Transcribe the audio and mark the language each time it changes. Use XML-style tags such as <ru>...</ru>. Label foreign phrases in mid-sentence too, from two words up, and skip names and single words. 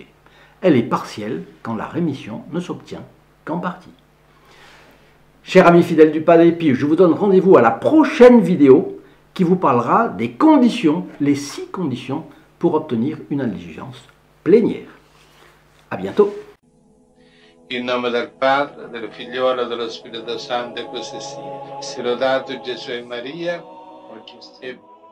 <fr>Elle est partielle quand la rémission ne s'obtient qu'en partie. Chers amis fidèles du Padre Pio, je vous donne rendez-vous à la prochaine vidéo qui vous parlera des conditions, les 6 conditions pour obtenir une indulgence plénière. À bientôt.</fr> <it>In nome del Padre, del Figliolo e dello Spirito Santo, e così sia. Sia lodato Gesù e Maria, e</it>